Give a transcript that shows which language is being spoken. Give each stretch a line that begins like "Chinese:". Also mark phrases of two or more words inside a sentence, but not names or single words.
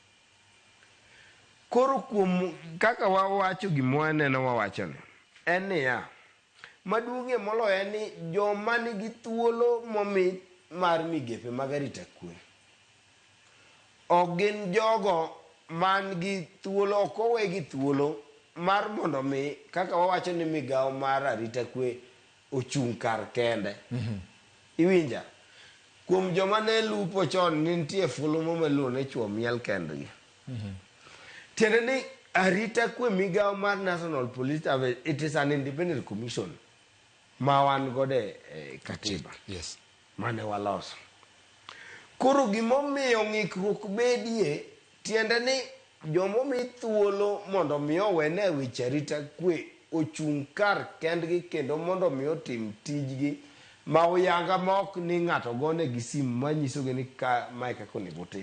Luo (Kenya and Tanzania): Koro kuom kaka wawacho gimwaneno wawachoni en niya maduong'ie moloyo en ni joma nigi thuolo momi mar migepe mag arita kwe ok gin jogo man gi thuolo, ok owegi thuolo mar mondo mi kaka wawacho ni migao mar arita kwe ochung' kar kende. Iwinja? Kuom joma ne lupo chon nitie fulumo maluwo ne chuo miel kendgi. Tiende ni arita kwe migao mar National Police Service,
English: it is an independent commission
Luo (Kenya and Tanzania): ma wan gode katiba. Yes. Mane waloso. Koro gimomiyo ng'ikruok bedie tiende ni jomomi thuolo mondo mi owene weche arita kwe ochung' kar kendgi kendo mondo mi otim tijgi ma uyanga ma ok ni ng'ato gone gi simu manyisogi ni mae kaka onego otim.